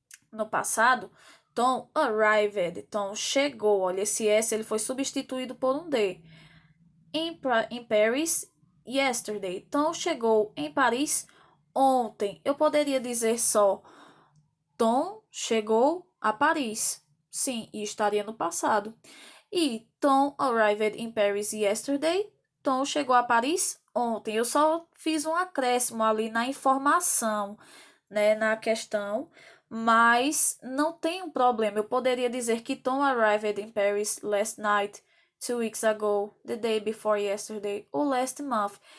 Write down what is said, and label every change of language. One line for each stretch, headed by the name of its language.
Portuguese: No passado,
English: Tom arrived.
Portuguese: Tom chegou. Olha, esse S ele foi substituído por um D.
English: In Paris, yesterday.
Portuguese: Tom chegou em Paris ontem. Eu poderia dizer só Tom chegou a Paris. Sim, e estaria no passado.
English: E Tom arrived in Paris yesterday.
Portuguese: Tom chegou a Paris ontem. Eu só fiz um acréscimo ali na informação, né, na questão, mas não tem um problema. Eu poderia dizer que
English: Tom arrived in Paris last night, 2 weeks ago, the day before yesterday ou last month.